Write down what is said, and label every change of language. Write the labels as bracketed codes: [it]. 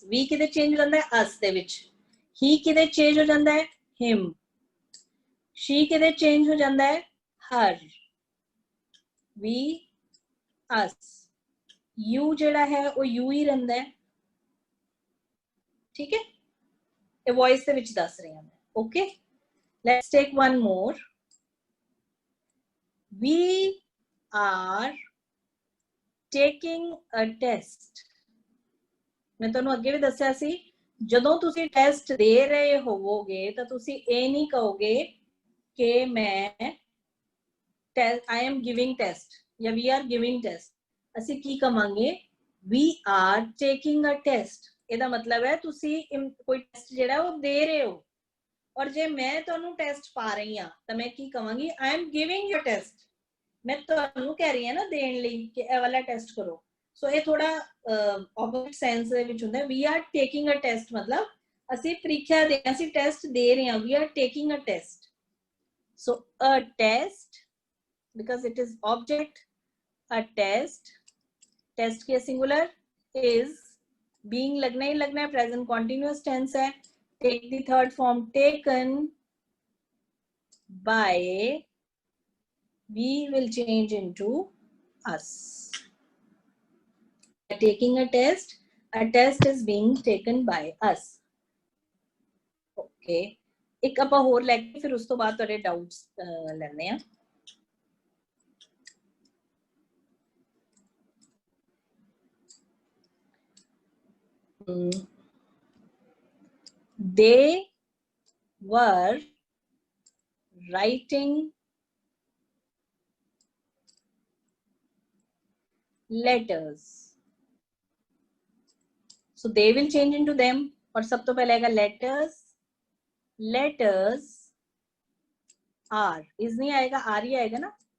[hi] We किधर change हो जाता है us [pa] ਦੇ ਵਿੱਚ. [hi] He किधर change हो जाता है him. She किधर change हो जाता है her. [en] We us. [hi] You [pa] ਜਿਹੜਾ [hi] है वो you ही रहता है. ठीक है? ये [pa] voice ਦੇ ਵਿੱਚ ਦੱਸ ਰਹੀ ਹਾਂ [hi] मैं. [en] Okay? Let's take one more. We are taking a test. [hi] मैं [pa] ਤੁਹਾਨੂੰ ਅੱਗੇ ਵੀ ਦੱਸਿਆ ਸੀ ਜਦੋਂ ਤੁਸੀਂ ਟੈਸਟ ਦੇ ਰਹੇ ਹੋਵੋਗੇ ਤਾਂ ਤੁਸੀਂ ਇਹ ਨਹੀਂ ਕਹੋਗੇ ਕਿ ਮੈਂ [en] I am giving test [pa] ਜਾਂ [en] we are giving test. [pa] ਅਸੀਂ ਕੀ ਕਵਾਂਗੇ [en] we are taking a test. [pa] ਇਹਦਾ ਮਤਲਬ ਹੈ ਤੁਸੀਂ ਕੋਈ ਟੈਸਟ ਜਿਹੜਾ ਉਹ ਦੇ ਰਹੇ ਹੋ ਔਰ ਜੇ ਮੈਂ ਤੁਹਾਨੂੰ ਟੈਸਟ ਪਾ ਰਹੀ ਹਾਂ ਤਾਂ ਮੈਂ ਕੀ ਕਵਾਂਗੀ [en] I am giving you test. [hi] मैं [pa] ਤੁਹਾਨੂੰ ਕਹਿ ਰਹੀ ਹਾਂ ਨਾ ਦੇਣ ਲਈ ਕਿ ਇਹ ਵਾਲਾ ਟੈਸਟ ਕਰੋ. ਸੋ ਇਹ ਥੋੜਾ ਆਪੋਜ਼ਿਟ ਸੈਂਸ ਦੇ ਵਿੱਚ ਹੁੰਦਾ. [en] We are taking a test [pa] ਮਤਲਬ ਅਸੀਂ ਪ੍ਰੀਖਿਆ ਦੇ ਅਸੀਂ ਟੈਸਟ ਦੇ ਰਹੇ ਹਾਂ. We are taking a test. [en] So a test because it is object. A test [hi] की [en] singular is being [hi] लगना ही लगना है. [en] Present continuous tense [hi] है. [en] Take the third form taken by. We will change into us. taking a test is being taken by us. Okay, [hi] एक [pa] ਆਪਾਂ ਹੋਰ ਲੈ ਕੇ ਫਿਰ ਉਸ ਤੋਂ ਬਾਅਦ ਤੁਹਾਡੇ ਡਾਊਟਸ ਲੈਣੇ ਆ. [en] They were writing letters. So they will change into them. [hi] और सब तो पहले आएगा letters. [en] Letters are. [hi] is नहीं आएगा, are ही आएगा ना.